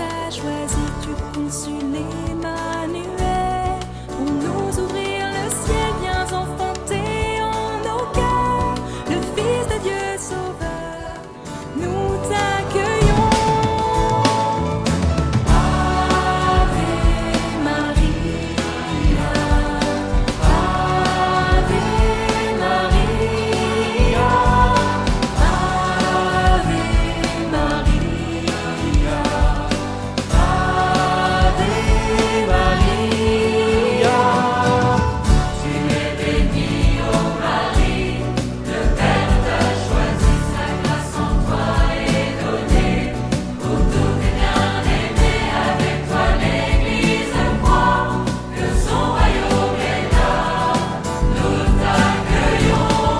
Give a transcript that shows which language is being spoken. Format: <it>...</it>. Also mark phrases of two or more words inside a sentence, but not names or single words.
<fr>choisi, tu conçus l'Emmanuel. Pour nous ouvrir le ciel, viens enfanter en nos cœurs. Le Fils de Dieu sauveur, nous t'accueillons.</fr> <la>Ave Maria, Ave Maria, Ave Maria, Ave Maria.</la> <fr>Tu es bénie, ô Marie, le Père t'a choisi, sa grâce en toi est donnée. Pour tout bien-aimé, avec toi l'Église croit que son royaume est là, nous t'accueillons.</fr>